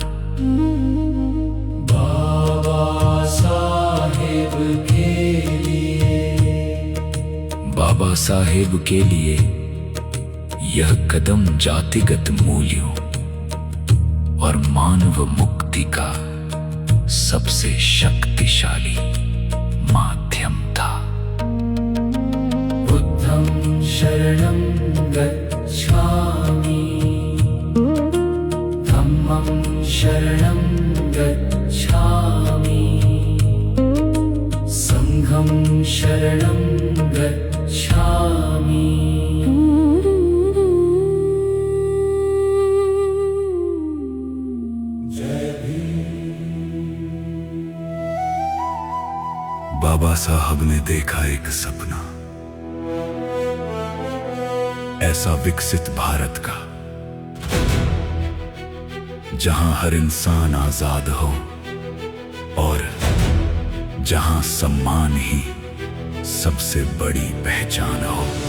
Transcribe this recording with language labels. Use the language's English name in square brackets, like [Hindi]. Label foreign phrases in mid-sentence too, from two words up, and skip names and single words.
[Hindi] बाबा साहेब के लिए यह कदम जातिगत मूल्यों और मानव मुक्ति का सबसे शक्तिशाली माध्यम था। [Pali] बुद्धं शरणं गच्छामि, धम्मं शरणं गच्छामि, संघं शरणं गच्छामि। [Hindi] बाबा साहब ने देखा एक सपना, ऐसा विकसित भारत का जहां हर इंसान आजाद हो और जहां सम्मान ही सबसे बड़ी पहचान हो।